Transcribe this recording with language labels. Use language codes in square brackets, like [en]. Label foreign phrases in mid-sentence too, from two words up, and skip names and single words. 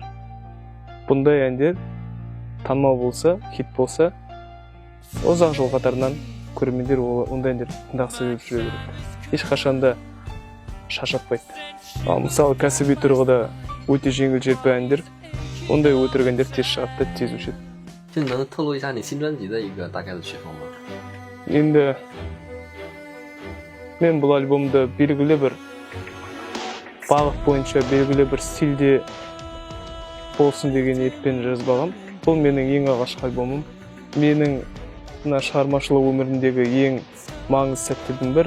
[kk] Бұндай әндер танымал болса, хит болса, ұзақ жыл қатарынан көрермендер ондай әндер тыңдағысы келіп жүре береді. Ешқашанда шаршатпайды. Ал мысалы, кәсіби тұрғыда өте жеңіл-желпі әндер, ондай өтірік әндер тез шығады да тез өшеді. [zh] 就你能透露一下你新专辑的一个大概的曲风吗？ [kk] Енді мен бұл альбомды белгілі бір бағыт бойынша, белгілі бір стильде болсын деген ниетпен жазбағам. Бұл менің ең алғашқы альбомым. Менің шығармашылық өмірімдегі ең маңызды сәттердің бірі.